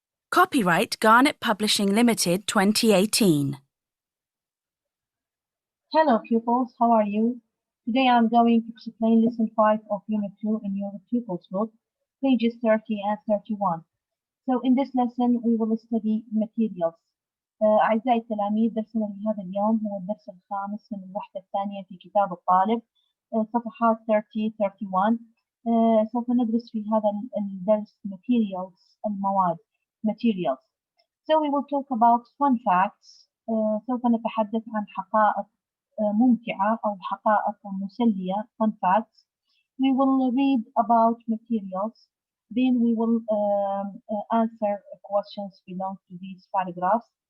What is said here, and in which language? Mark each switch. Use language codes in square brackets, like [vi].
[en] Copyright Garnet Publishing Limited 2018. Hello pupils, how are you? Today I'm going to explain lesson 5 of Unit 2 in your pupils book, pages 30 and 31. So in this lesson we will study materials. [ar] أعزائي التلاميذ درسنا لهذا اليوم هو الدرس الخامس من الوحدة الثانية في كتاب الطالب صفحات 30-31. سوف ندرس في هذا الدرس materials المواد materials. [en] So we will talk about fun facts. [ar] سوف نتحدث عن حقائق ممتعة أو حقائق مسلية [en] fun facts. We will read about materials. Then we will answer questions belong to these paragraphs.